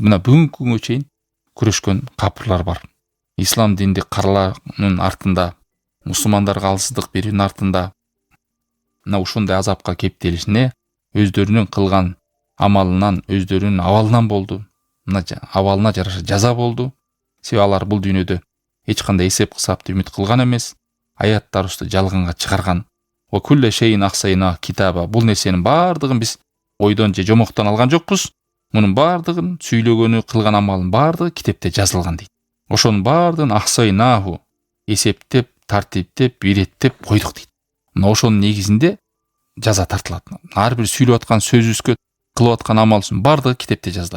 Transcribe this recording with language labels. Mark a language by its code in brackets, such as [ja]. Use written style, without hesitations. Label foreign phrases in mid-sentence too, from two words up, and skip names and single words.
[ky] Мына бүгүнкү күнгө чейин күрөшкөн капырлар бар. Ислам динди каралаанын артында, мусулмандарга алсыздык берүүнүн артында мына ушундай азапка кептелишине өздөрүнүн кылган амалынан, өздөрүнүн абалынан болду. Мына абалына жараша жаза болду. Себеби алар бул дүйнөдө эч кандай эсеп кысапты үмүт кылган эмес, аяттарыбызды жалганга чыгарган. [ar] وكل شيء أحصينا كتابا. [ky] Бул нерсенин баардыгын биз ойдон же жомоктон алган жокпуз. Мунун баардыгын сүйлөгөнү, кылган амалын баардыгы китепте жазылган дейт. Ошонун баардыгын ахсайнаху, эсептеп, тартиптеп, иреттеп койдук дейт. Мына ошонун негизинде жаза тартылат. Ар бир сүйлөп аткан сөзүбүзгө, кылып аткан амалыбыздын баардыгы китепте жазылат.